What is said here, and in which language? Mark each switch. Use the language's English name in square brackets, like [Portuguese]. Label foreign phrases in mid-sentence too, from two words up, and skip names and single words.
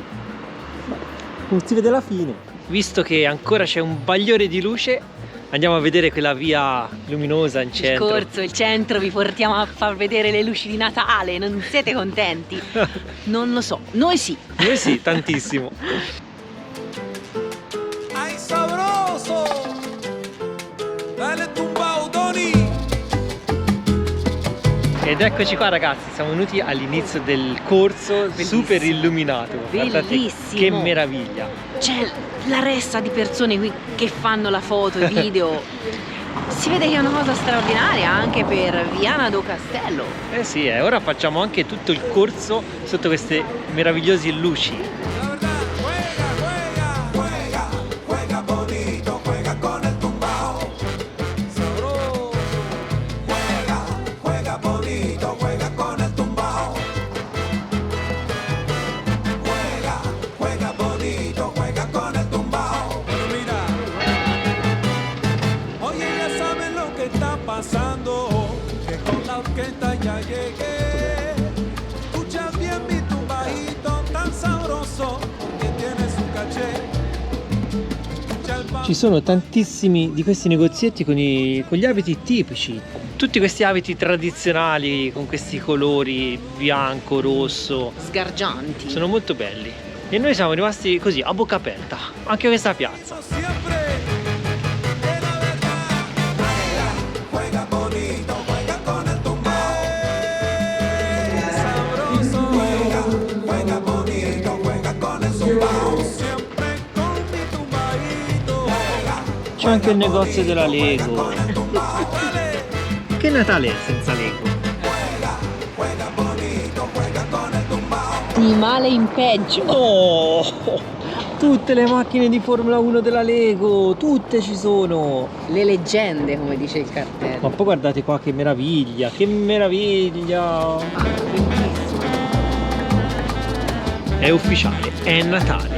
[Italian] Non si vede la fine. Visto che ancora c'è un bagliore di luce, andiamo a vedere quella via luminosa in centro. Il corso, il centro, vi portiamo a far vedere le luci di Natale, non siete contenti? Non lo so, noi sì. Noi sì, tantissimo. [Spanish] ¡Ay, sabroso! Dale tumbao, Tony. [Italian] Ed eccoci qua ragazzi, siamo venuti all'inizio del corso. Bellissimo. Super illuminato. Guardate Bellissimo. che meraviglia. C'è la ressa di persone qui che fanno la foto, i video. Si vede che è una cosa straordinaria anche per Viana do Castelo. Eh sì, ora facciamo anche tutto il corso sotto queste meravigliose luci. [Spanish] La verdad, juega bonito, juega con el tumbao. Sabroso. Juega bonito, juega con el tumbao. Juega bonito, juega con el tumbao. Pero mira, pasando, que con la orquesta ya llegué. Escucha bien mi tumbadito tan sabroso, que tiene su caché. [Italian] Ci sono tantissimi di questi negozietti con gli abiti tipici, tutti questi abiti tradizionali con questi colori bianco, rosso, Sgargianti. sono molto belli. E noi siamo rimasti così a bocca aperta, anche a questa piazza. [Spanish] Siempre de la verdad, juega bonito, juega con el tumbao. Sabroso, juega bonito, juega con el tumbao. Siempre con mi tumbadito. [Italian] C'è anche il negozio della Lego. Che Natale è senza Lego? [Spanish] Juega bonito, juega con el tumbao. [Italian] Di male in peggio. Oh! Tutte le macchine di Formula 1 della Lego, tutte ci sono. Le leggende, come dice il cartello. Ma poi guardate qua che meraviglia, che meraviglia! Bellissimo. È ufficiale, è Natale.